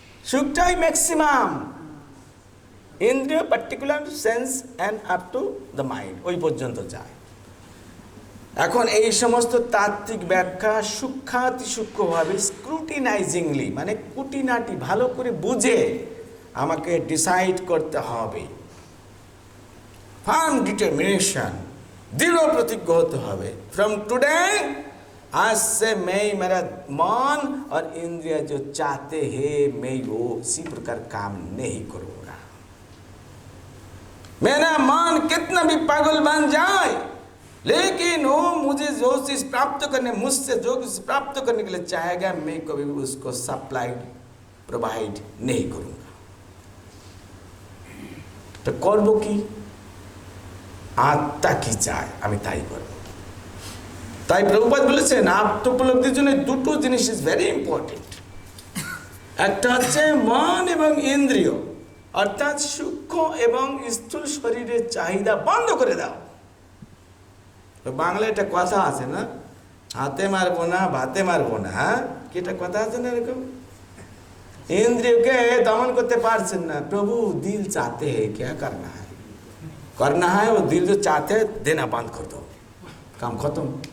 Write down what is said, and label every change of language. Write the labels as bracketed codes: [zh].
[bn] সুখটাই maximum, ইন্দ্রিয় [en] particular sense and up to the mind, [bn] ওই পর্যন্ত যায়। এখন এই সমস্ত তাত্ত্বিক ব্যাখ্যা সূক্ষ্মাতি সূক্ষ্মভাবে স্ক্রুটিনাইজিংলি, মানে কুটিনাটি ভালো করে বুঝে আমাকে ডিসাইড করতে হবে। [en] firm [hi] डिटर्मिनेशन, दृढ़ प्रतिज्ञ होते हुए [en] from today, [hi] आज से मैं मेरा मन और इंद्रिय जो चाहते हैं मैं वो इसी प्रकार काम नहीं करूँगा। मेरा मन कितना भी पागल बन जाए, लेकिन वो मुझे जो चीज प्राप्त करने, मुझसे जो चीज प्राप्त करने के लिए चाहेगा, मैं कभी भी उसको सप्लाई प्रोवाइड नहीं करूँगा। [bn] तो करबो की? আত্মা কি চায় আমি তাই করব। তাই প্রভুপাদ বলেছেন আত্মোপলব্ধির জন্য দুটো জিনিস [en] Is very important. [bn] একটা হচ্ছে মন এবং ইন্দ্রিয়, অর্থাৎ সূক্ষ্ম এবং স্থূল শরীরের চাহিদা বন্ধ করে দাও। বাংলায় একটা কথা আছে না, হাতে মারবো না ভাতে মারবো না, হ্যাঁ কি একটা কথা আছে না এরকম? ইন্দ্রিয়কে দমন করতে পারছেন না, প্রভু [hi] দিল চাহতে है क्या करना है, करना है वो दिल जो चाहते है देना बंद कर दो, काम खत्म।